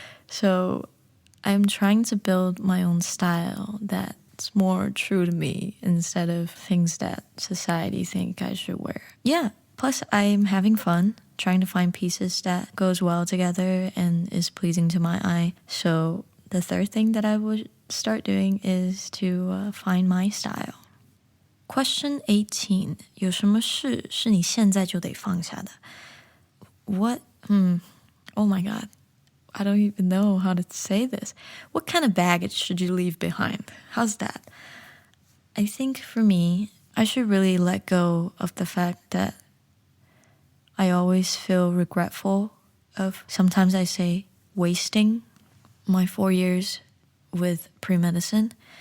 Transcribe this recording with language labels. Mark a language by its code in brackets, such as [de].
[en] So I'm trying to build my own style that's more true to me instead of things that society think I should wear. Yeah, plus I'm having fun trying to find pieces that goes well together and is pleasing to my eye. So the third thing that I would start doing is to find my style. Question 18. [zh] 有什么事是你现在就得放下的? [en] What? Oh my god. I don't even know how to say this. What kind of baggage should you leave behind? How's that? I think for me, I should really let go of the fact that I always feel regretful of, sometimes I say, wasting my 4 years with pre-medicine.